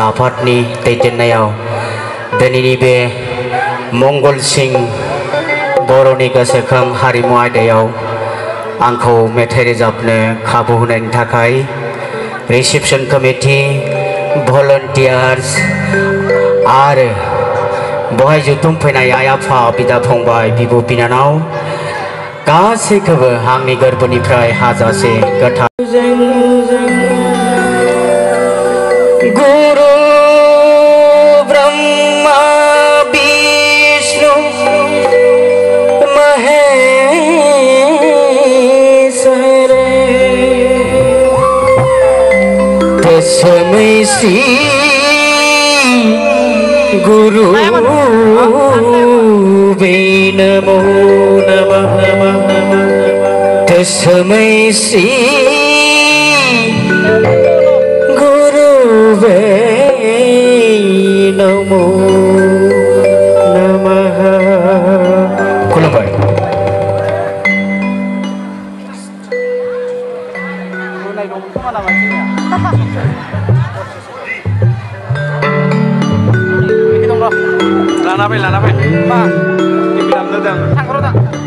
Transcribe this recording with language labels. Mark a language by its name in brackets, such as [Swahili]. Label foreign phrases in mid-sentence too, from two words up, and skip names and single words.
[Bodo] आफादनि दैदेननायाव दिनैनि बे मंगलसिं बर'नि गोसोखां हारिमु आयदायाव आंखौ मेथाइ रोजाबनो खाबु होनायनि थाखाय [English] reception committee volunteers [Bodo] आरो बहाय जथुम फैनाय आइ आफा बिदा फंबाय बिब' बिनानाव गासैखौबो आंनि गोरबोनिफ्राय हाजासे गोथार [Sanskrit] गुरु ब्रह्मा विष्णु महेश्वर तस्मै श्री गुरु नमो नमः तस्मै श्री गुरुवे नमो नमः खुलुमबाय [Bodo] लाना फै मा दामदों थांग्रो दा